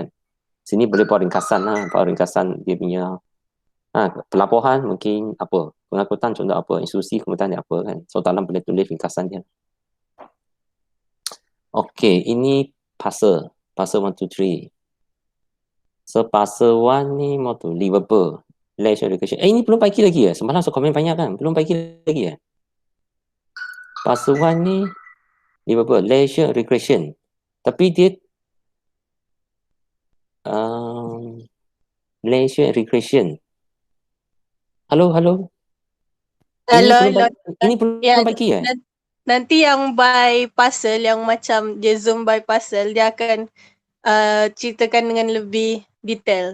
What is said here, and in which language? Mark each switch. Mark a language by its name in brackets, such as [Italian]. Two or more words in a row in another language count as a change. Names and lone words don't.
[Malay] Sini boleh buat ringkasan lah. Buat ringkasan dia punya pelabuhan mungkin apa. Pengangkutan contoh apa. Institusi kemudahan dia apa kan. So dalam boleh tulis ringkasan dia. Okay, ini parcel 1, 2, 3. So parcel 1 ni mau tu [English] livable leisure recreation. [Malay] Ini belum pagi lagi ya. Semalam so komen banyak kan. Belum pagi lagi ya. Parcel 1 ni [English] livable leisure recreation. [Malay] Tapi dia [English] leisure recreation. [Malay] Halo. Ini belum pagi ya. Nanti yang [English] by parcel, [Malay] yang macam dia [English] zoom by parcel, [Malay] dia akan ceritakan dengan lebih detail.